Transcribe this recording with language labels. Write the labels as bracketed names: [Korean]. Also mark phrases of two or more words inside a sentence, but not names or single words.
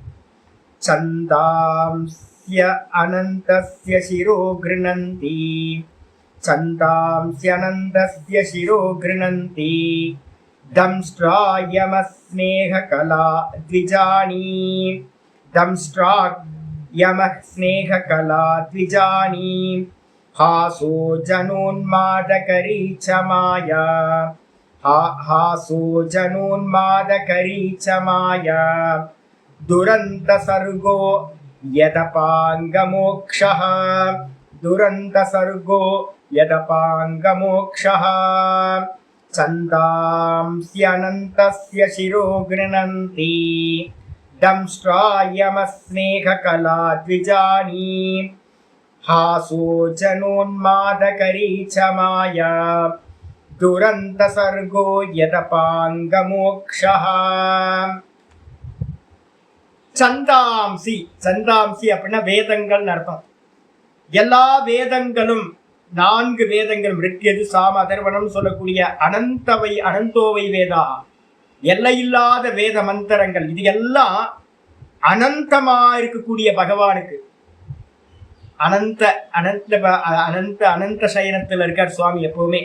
[Sanskrit] छन्दांस्य अनन्तस्य शिरो गृणन्ति छन्दांस्य अनन्तस्य शिरो गृणन्ति दंष्ट्रायमस्नेह कला द्विजानि दंष्ट्रायमस्नेह कला द्विजानि हासो जनोन्मादकरी च माया हासो जनोन्मादकरी च माया दुरंत सर्गो यदपांगमोक्षः दुरंत सर्गो यदपांगमोक्षः छन्दांस्यनन्तस्य शिरो गृह्णन्ति दंष्ट्रायमस्नेहकला द्विजानी हासो जनोन्मादकरी च माया दुरंत सर्गो यदपांगमोक्षः. छन्दांसि छन्दांसि [Tamil] அப்படின்னா வேதங்கள் அர்த்தம். எல்லா வேதங்களும் 4 வேதங்களும் ரிக்யது சாம அதர்வணம் சொல்லக்கூடிய [Sanskrit] अनन्तो वै वेदाः [Tamil] எல்லையில்லாத வேத மந்திரங்கள் இது எல்லாம் அனந்தமா இருக்கக்கூடிய பகவானுக்கு அனந்த அனந்த அனந்த அனந்த சயனத்தில் இருக்கார் சுவாமி எப்பவுமே.